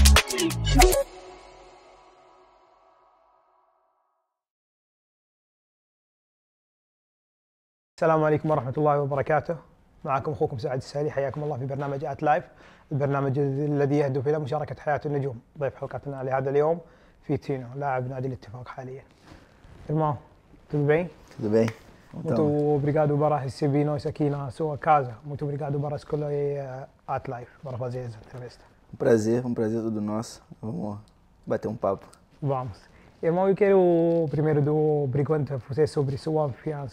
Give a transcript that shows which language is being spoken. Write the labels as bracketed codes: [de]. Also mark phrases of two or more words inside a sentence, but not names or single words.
[ar] السلام عليكم ورحمة الله وبركاته. معكم أخوكم سعد السالي، حياكم الله في برنامج آت لايف، البرنامج الذي يهدف إلى مشاركة حياة النجوم. ضيف حلقتنا لهذا اليوم Vitinho, لاعب نادي الاتفاق حاليا. [pt] Irmão, tudo bem? Tudo bem? Muito obrigado por receber nós aqui na sua casa. Muito obrigado por escolher At Life para fazer essa entrevista. Um prazer todo nosso. Vamos bater um papo. Vamos. Irmão, eu quero primeiro perguntar você sobre sua confiança.